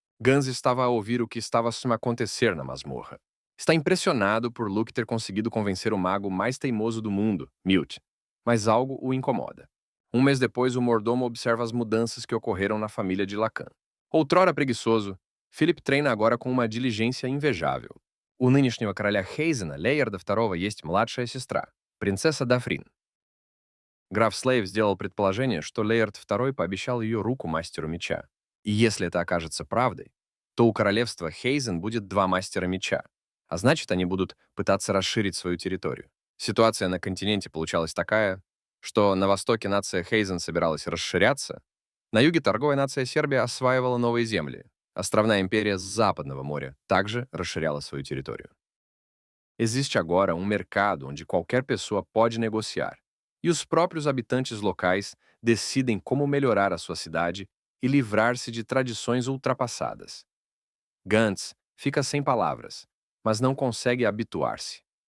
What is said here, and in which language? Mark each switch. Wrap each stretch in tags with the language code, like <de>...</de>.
<pt>Gans estava a ouvir o que estava a acontecer na masmorra. Está impressionado por Luke ter conseguido convencer o mago mais teimoso do mundo, Milt, mas algo o incomoda. Um mês depois, o mordomo observa as mudanças que ocorreram na família de Lacan. Outrora preguiçoso, Philip treina agora com uma diligência invejável.</pt> <ru>У нынешнего короля Хейзена, Лейерда II, есть младшая сестра, принцесса Дафрин. Граф Слейв сделал предположение, что Лейерд II пообещал ее руку мастеру меча. И если это окажется правдой, то у королевства Хейзен будет два мастера меча, а значит, они будут пытаться расширить свою территорию. Ситуация на континенте получалась такая, что на востоке нация Хейзен собиралась расширяться, на юге торговая нация Сербия осваивала новые земли. Островная империя с Западного моря также расширяла свою территорию.</ru> <pt>Existe agora um mercado onde qualquer pessoa pode negociar, e os próprios habitantes locais decidem como melhorar a sua cidade e livrar-se de tradições ultrapassadas. Gantz fica sem palavras, mas não consegue habituar-se.</pt>